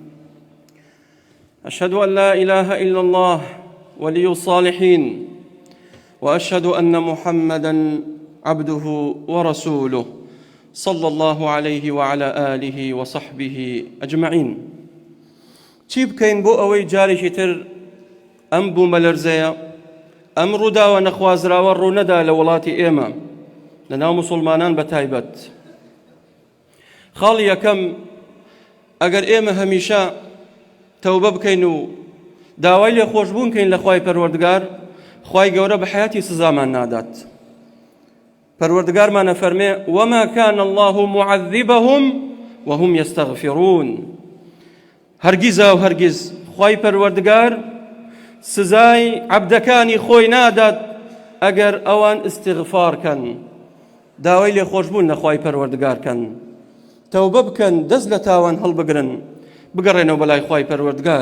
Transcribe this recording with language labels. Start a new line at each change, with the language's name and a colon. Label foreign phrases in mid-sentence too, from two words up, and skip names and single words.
Arabic: أشهد أن لا إله إلا الله ولي الصالحين، وأشهد أن محمدًا عبده ورسوله صلى الله عليه وعلى آله وصحبه أجمعين.
Central Kurdish: چی بکەین بۆ ئەوەی جارێکی تر ئەم بوومەلەرزەیە، ئەم ڕووداوە نەخوازراوە ڕوو نەدا لە وڵاتی ئێمە، لە ناو موسڵمانان بەتایبەت. خاڵی یەکەم، ئەگەر ئێمە هەمیشە تەوبە بکەین و داوای لێخۆشبوون کەین لە خوای پەروەردگار، خوای گەورە بە حیاتی سزامان نادات. پەروەردگارمانە فەرمێ:
Arabic: وما كان الله معذبهم وهم يستغفرون.
Central Kurdish: هەرگیزە و هەرگیز خوای پەروەردگار سزای عەبدەکانی خۆی نادات ئەگەر ئەوان ئیستیغفارکەن، داوای لێخۆشبوون لە خوای پەروەردگارکەن، تەوبە بکەن، دەست لە تاوان هەڵبگرن، بگەڕێنەوە بەلای خوای پەروەردگار.